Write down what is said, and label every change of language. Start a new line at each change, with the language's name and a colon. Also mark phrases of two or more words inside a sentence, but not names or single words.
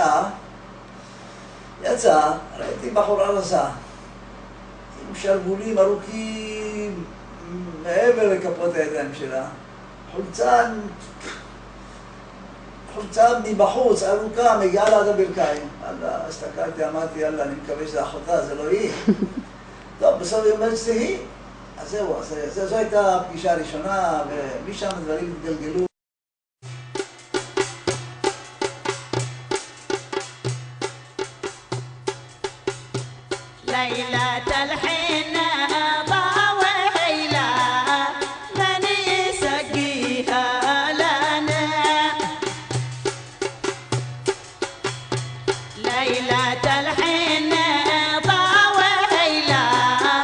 Hebrew: יצאה, ראיתי בחורה רזה, עם שרוולים ארוכים מעבר לכפות הידיים שלה, חולצה מבחוץ, ארוכה, מגיעה לה עד הברכיים. הסתכלתי, אמרתי, יאללה, אני מקווה שזה אחותה, זה לא היא. טוב, בסוף היא אומרת שזה היא. אז זהו, זו הייתה הפגישה הראשונה, ומשם הדברים התגלגלו.
Arabic: ليلة الحنة ضاويلة من يسقيها لنا، ليلة الحنة ضاويلة